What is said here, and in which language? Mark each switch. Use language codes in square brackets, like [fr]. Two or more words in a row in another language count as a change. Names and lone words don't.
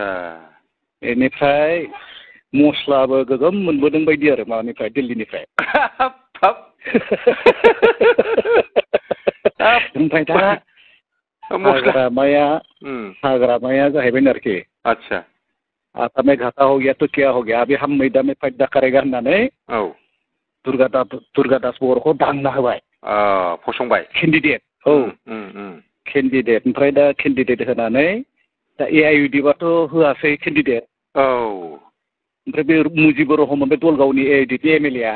[brx] बेनिफ्राय मस्लाबो गोगोम मोनबोदों बायदि आरो माबानिफ्राय दिल्लीनिफ्राय ओमफ्राय दा हाग्रामाया जाहैबाय आरोखि आदसा [hi] आता में घाटा हो गया तो क्या हो गया अभी हम मैदान में फायदा करेगा होननानै औ [brx] दुर्गादास बर'खौ दांना होबाय फसंबाय केन्डिडेट केन्डिडेट ओमफ्राय दा केन्डिडेट होनानै दा AIUD बाथ' होआसै केन्डिडेट औ ओमफ्राय बे मुजिबुर रहमान बे दलगावनि AIUD नि MLA आ